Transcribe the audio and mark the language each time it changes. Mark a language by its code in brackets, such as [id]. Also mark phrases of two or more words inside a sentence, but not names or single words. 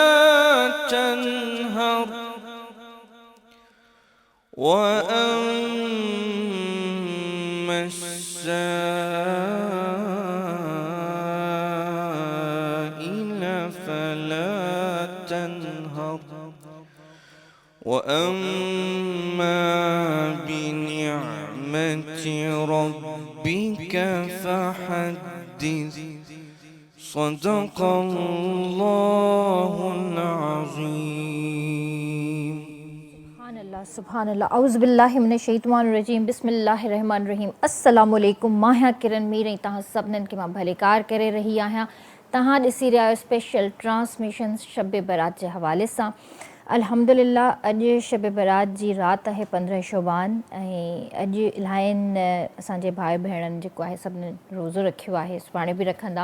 [ar] تنهر وأما السائل فلا تنهر وأما بنعمة ربك فحدث. صدق الله العظيم. سبحان اللہ اعوذ باللہ من الشیطان الرجیم بسم اللہ الرحمن الرحیم. السلام علیکم. [sd] मां आहियां किरण मीर ऐं तव्हां सभिनीनि खे मां भलेकार करे रही आहियां. तव्हां ॾिसी रहिया आहियो [en] special transmission [sd] शब बारात जे हवाले सां. अल्हम्दुलिल्लाह अॼु शब बारात जी राति आहे 15 शोबान ऐं अॼु इलाहियुनि असांजे भाई भेणनि जेको आहे सभिनी रोज़ो रखियो आहे, सुभाणे बि रखंदा.